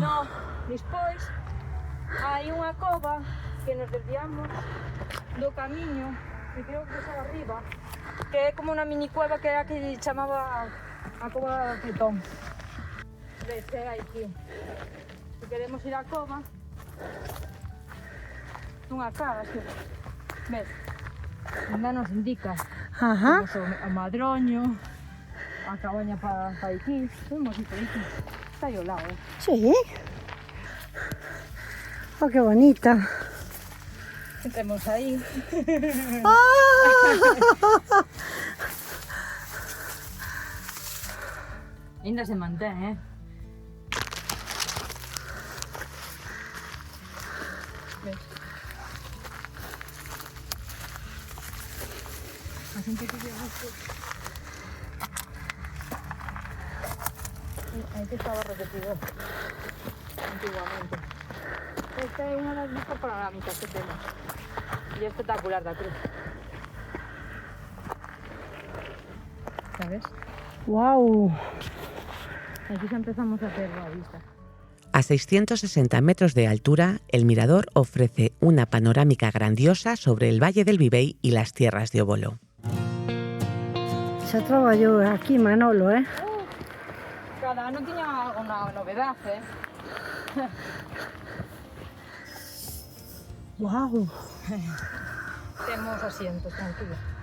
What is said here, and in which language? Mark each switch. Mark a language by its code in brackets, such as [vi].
[gl] No, despois hai unha cova que nos desviamos do camiño, que creo que está arriba, que é como unha mini cueva que é a que chamaba a cova de Tom. Ves, é aquí. Se queremos ir á cova, unha cara, así. Ves, ainda nos indica Ajá. o madroño, a cabaña para aquí. Temos ir por aquí. Está aí ao lado, Sí. Oh, qué bonita. Entremos aí. Ainda se mantén, Ves? A xente que lle guste. Aquí estaba repetido antiguamente. Esta é unha das vistas panorámicas que temos. E é espectacular da cruz. Sabes? Wow. Aquí xa empezamos a ter a vista. [es] A 660 metros de altura, el mirador ofrece una panorámica grandiosa sobre el Valle del Vivei y las tierras de Obolo. [gl] Se traballou aquí Manolo, Cada ano tiña unha novedade, Wow. Temos asientos, tranquilo.